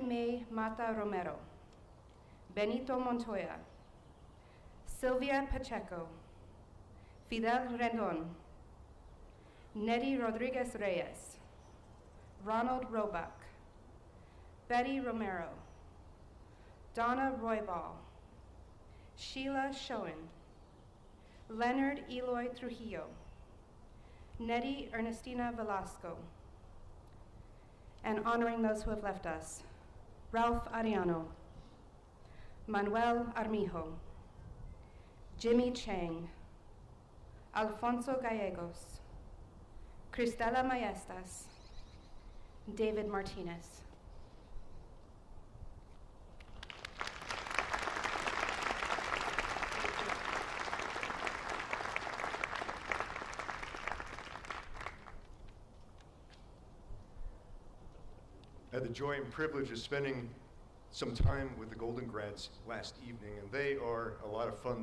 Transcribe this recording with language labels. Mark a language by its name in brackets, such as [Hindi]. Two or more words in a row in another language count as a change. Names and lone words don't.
[English] May Mata Romero, Benito Montoya, Sylvia Pacheco, Fidel Rendon, Nettie Rodriguez Reyes, Ronald Roebuck, Betty Romero, Donna Roybal, Sheila Schoen, Leonard Eloy Trujillo, Nettie Ernestina Velasco, and honoring those who have left us, Ralph Ariano, Manuel Armijo, Jimmy Chang, Alfonso Gallegos, Cristela Maestas, David Martinez. I had the joy and privilege of spending some time with the Golden Grads last evening, and they are a lot of fun.